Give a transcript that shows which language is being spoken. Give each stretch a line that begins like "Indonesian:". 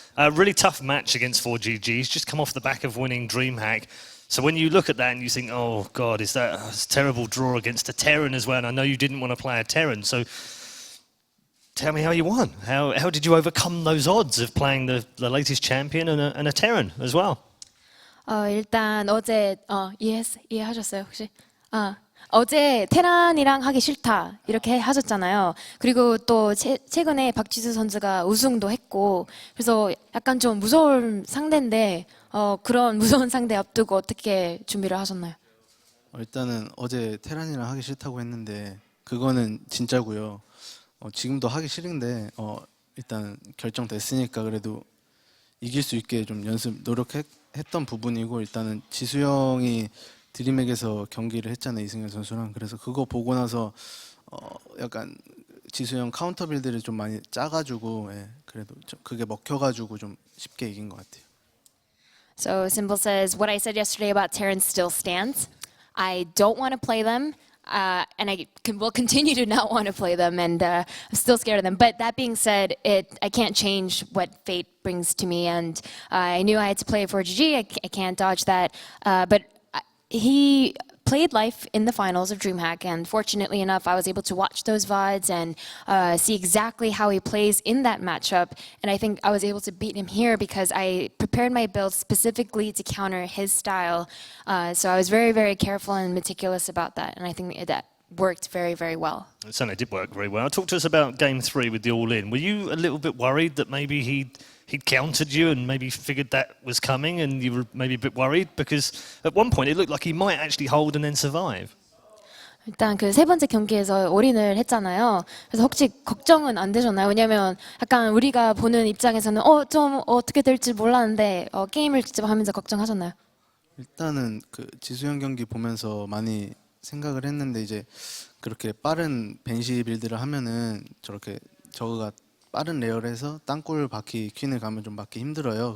English: Really tough match against ForGG. He's just come off the back of winning DreamHack. So when you look at that and you think, oh, God, is that a terrible draw against a Terran as well? And I know you didn't want to play a Terran. So tell me how you won. How did you overcome those odds of playing the latest champion and a Terran as well?
Korean: 일단 어제 이해하셨어요, 혹시? 어제 테란이랑 하기 싫다 이렇게 하셨잖아요. 그리고 또 최근에 박지수 선수가 우승도 했고 그래서 약간 좀 무서운 상대인데 그런 무서운 상대 앞두고 어떻게 준비를 하셨나요? 일단은 어제 테란이랑 하기 싫다고 했는데 그거는 진짜고요. 지금도 하기 싫은데 일단 결정됐으니까 그래도 이길 수 있게 좀 노력했던 부분이고 일단은 지수 형이 드림에게서 경기를 했잖아요, 이승현 선수랑. 그래서 그거 보고 나서 약간 지수 형 카운터 빌드를 좀 많이 짜가지고 그래도 좀 그게 먹혀가지고 좀 쉽게 이긴 것 같아요.
English: So Symbol says, what I said yesterday about Terrans still stands. I don't want to play them, and I will continue to not want to play them, and I'm still scared of them. But that being said, I can't change what fate brings to me, and I knew I had to play ForGG. I can't dodge that. But he played life in the finals of DreamHack, and fortunately enough, I was able to watch those VODs and see exactly how he plays in that matchup. And I think I was able to beat him here because I prepared my build specifically to counter his style. So I was very, very careful and meticulous about that, and I think that worked very, very well. It certainly did work very well. Talk to us about Game 3 with the all-in. Were you a little bit worried that maybe he'd countered you and maybe figured that was coming and you were maybe a bit worried? Because at one point it looked like he might actually hold and then survive.
Korean: 일단 그 세 번째 경기에서 올인을 했잖아요. 그래서 혹시 걱정은 안 되셨나요? 왜냐면 약간 우리가 보는 입장에서는 좀 어떻게 될지 몰랐는데 게임을 직접 하면서 걱정하셨나요? 일단은 그 지수형 경기 보면서 많이 생각을 했는데 이제 그렇게 빠른 벤시 빌드를 하면은 저렇게 저거가 빠른 레어에서 땅굴 바퀴 퀸을 가면 좀 막기 힘들어요.